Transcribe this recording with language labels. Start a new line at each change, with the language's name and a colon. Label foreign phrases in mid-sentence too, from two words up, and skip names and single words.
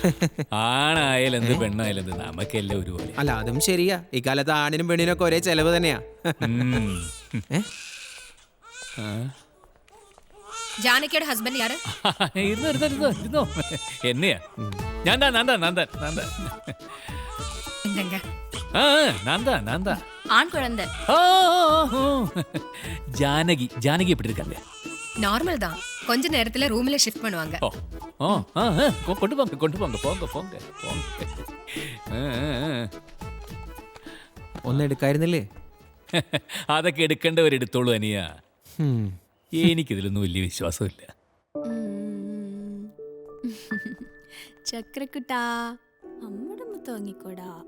Malayalam: ആണായാലെന്ത് പെണ്ണായാലെന്ത് നമുക്കെല്ലാം ഒരുപോലെ. അല്ല അതും ശരിയാ. ഇക്കാലത്ത് ആണിനും പെണ്ണിനും ഒക്കെ ഒരേ ചെലവ് തന്നെയാ. ജാനകിയുടെ ഹസ്ബൻഡ് യാര്? ഇരുന്നോ എന്നെയാ? ഞാൻ
Tamil: ஆண் குழந்தை. ஜானகி எப்படி இருக்காங்க? நார்மல் தான். கொஞ்ச நேரத்துல ரூம்ல ஷிஃப்ட் பண்ணுவாங்க. கொண்டு போங்க.
Malayalam: ഒന്നും എടുക്കായിരുന്നില്ലേ? അതൊക്കെ എടുക്കേണ്ടവരെടുത്തോളൂ അനിയ. എനിക്കിതിലൊന്നും വലിയ വിശ്വാസമില്ല. ചക്രക്കുട്ടാ അമ്മടെ തോന്നിക്കോടാ.